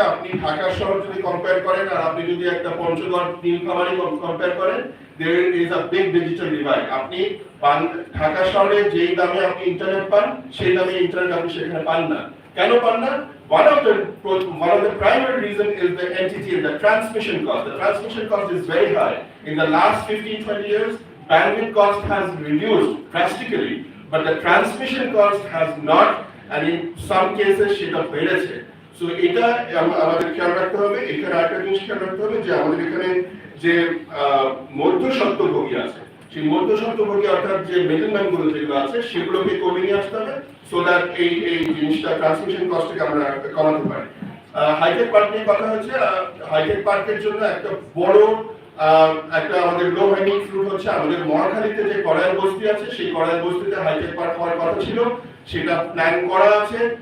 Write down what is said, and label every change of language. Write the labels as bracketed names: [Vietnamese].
[Bangla] আপনি ঢাকা শহর যদি কম্পেয়ার করেন, আর আপনি যদি একটা পঞ্চগড় নীলফামারী কম্পেয়ার করেন, [English] there is a big digital divide. [Bangla] আপনি ঢাকা শহরে যেই দামে আপনি ইন্টারনেট পান, সেই দামে ইন্টারনেট আপনি সেখানে পান না। কেন পান না? [English] One of the primary reason is the entity and the transmission cost. The transmission cost is very high. In the last 15-20 years, bandwidth cost has reduced drastically, but the transmission cost has not, and in some cases [Bangla] সেটা বেড়েছে। So এটা আমাদের খেয়াল রাখতে হবে। এখানে আরেকটা জিনিস খেয়াল রাখতে হবে যে আমাদের এখানে যে মধ্যস্বত্বভোগী আছে, সেই মধ্যস্বত্বভোগী অর্থাৎ যে মিডলম্যান গুলো যেগুলো আছে, সেগুলোকে কমিয়ে নিয়ে আসতে হবে, সো দ্যাট এই জিনিসটা ট্রান্সমিশন কস্টকে আমরা কমাতে পারি। হাইটেক পার্ক নিয়ে কথা হচ্ছে। হাইটেক পার্কের জন্য একটা বড় একটা আমাদের লো হ্যাঙ্গিং ফ্রুট হচ্ছে আমাদের মহাখালীতে যে কড়াইল বস্তি আছে, সেই কড়াইল বস্তিতে হাইটেক পার্ক হওয়ার কথা ছিল, সেটা প্ল্যান করা আছে।